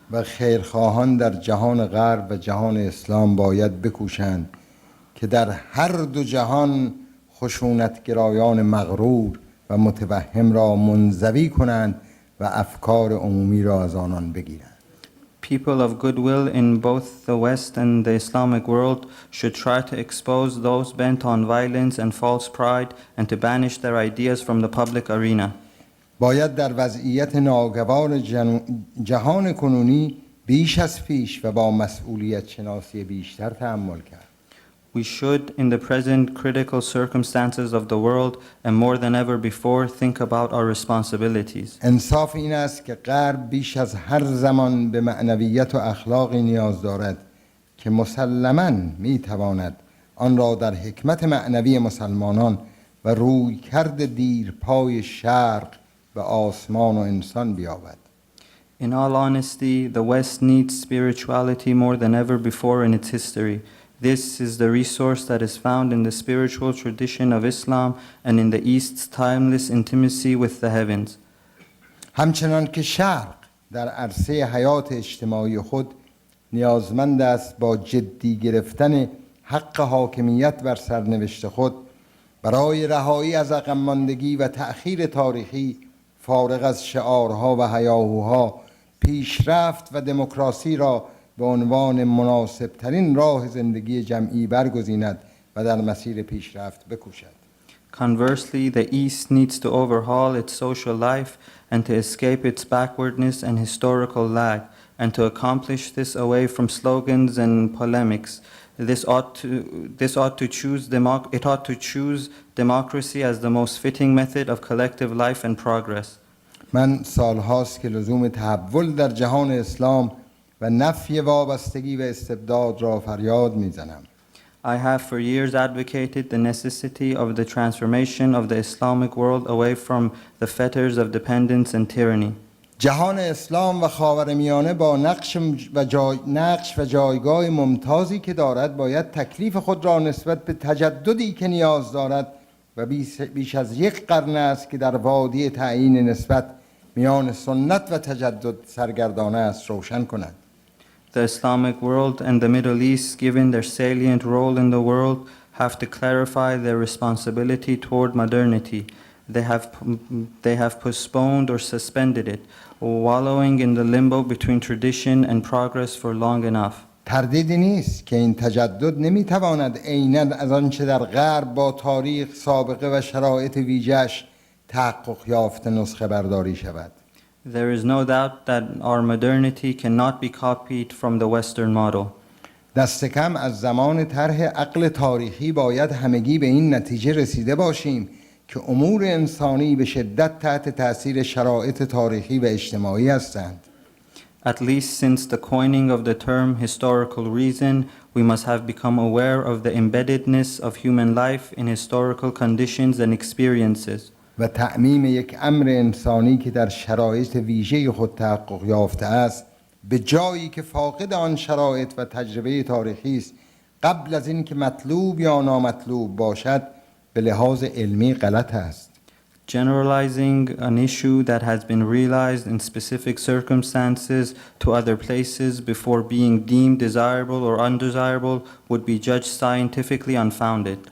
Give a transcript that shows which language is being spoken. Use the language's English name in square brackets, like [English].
[Persian] و خیرخواهان در جهان غرب و جهان اسلام باید بکوشند که در هر دو جهان خشونتگرایان مغرور و متوهم را منزوی کنند و افکار عمومی را از آنان بگیرند. [English] People of goodwill in both the West and the Islamic world should try to expose those bent on violence and false pride and to banish their ideas from the public arena. [Persian] باید در وضعیت ناگوار جهان کنونی بیش از پیش و با مسئولیت شناسی بیشتر تأمل کرد. [English] We should, in the present critical circumstances of the world, and more than ever before, think about our responsibilities. [Persian] انصاف این است که غرب بیش از هر زمان به معنویت و اخلاقی نیاز دارد که مسلماً میتواند آن را در حکمت معنوی مسلمانان و رویکرد دیرپای شرق به آسمان و انسان بیابد. [English] In all honesty, the West needs spirituality more than ever before in its history. This is the resource that is found in the spiritual tradition of Islam and in the East's timeless intimacy with the heavens. [Persian] همچنان که شرق در عرصه حیات اجتماعی خود نیازمند است با جدی گرفتن حق حاکمیت بر سرنوشت خود برای رهایی از عقب ماندگی و تأخیر تاریخی فارغ از شعارها و هیاهوها پیشرفت و دموکراسی را به عنوان مناسب ترین راه زندگی جمعی برگزیند و در مسیر پیشرفت بکوشد. [English] Conversely, the East needs to overhaul its social life and to escape its backwardness and historical lag, and to accomplish this away from slogans and polemics. It ought to choose democracy as the most fitting method of collective life and progress. [Persian] من سالهاست که لزوم تحول در جهان اسلام و نفی وابستگی و استبداد را فریاد میزنم. [English] I have for years advocated the necessity of the transformation of the Islamic world away from the fetters of dependence and tyranny. [Persian] جهان اسلام و خاورمیانه با نقش و جایگاه ممتازی که دارد باید تکلیف خود را نسبت به تجددی که نیاز دارد و بیش از یک قرن است که در وادی تعیین نسبت میان سنت و تجدد سرگردانه است روشن کند. [English] The Islamic world and the Middle East, given their salient role in the world, have to clarify their responsibility toward modernity. They have postponed or suspended it, wallowing in the limbo between tradition and progress for long enough. [Persian] تردیدی نیست که این تجدد نمیتواند عیناً از آنچه در غرب با تاریخ سابقه و شرایط ویژه‌اش تحقق یافته نسخه برداری شود. [English] There is no doubt that our modernity cannot be copied from the Western model. [Persian] دست کم از زمان طرح عقل تاریخی باید همگی به این نتیجه رسیده باشیم که امور انسانی به شدت تحت تأثیر شرایط تاریخی و اجتماعی هستند. [English] At least since the coining of the term historical reason, we must have become aware of the embeddedness of human life in historical conditions and experiences. [Persian] و تعمیم یک امر انسانی که در شرایط ویژه خود تحقق یافته است به جایی که فاقد آن شرایط و تجربه تاریخی است قبل از این که مطلوب یا نامطلوب باشد به لحاظ علمی غلط است. [English] Generalizing an issue that has been realized in specific circumstances to other places before being deemed desirable or undesirable would be judged scientifically unfounded.